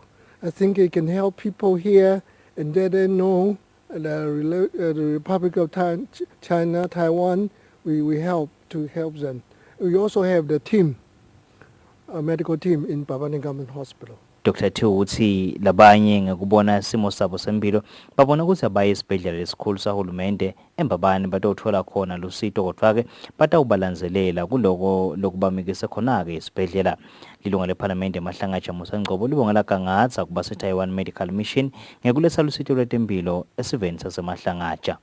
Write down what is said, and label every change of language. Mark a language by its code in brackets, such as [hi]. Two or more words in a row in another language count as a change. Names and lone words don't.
[en] I think it can help people here and then they know the Republic of China, Taiwan, we help to help them. We also have the team, a medical team in Pavanikam Hospital. Dr. [ss] Thuthi labanye ngekubona simo sabo sempilo babona ukuthi abaye esibhedlela lesikhulu sahulumende embabani batothola khona lusito kodwa-ke batawubalanzelela kuloko lokubamikisa khona-ke esibhedlela. Lilunga lephalamende Mahlangatsha Musangcobo libongela kangatsa kuba se-Taiwan Medical Mission ngekuletha lusito lwetempilo esiveni saseMahlangatsha.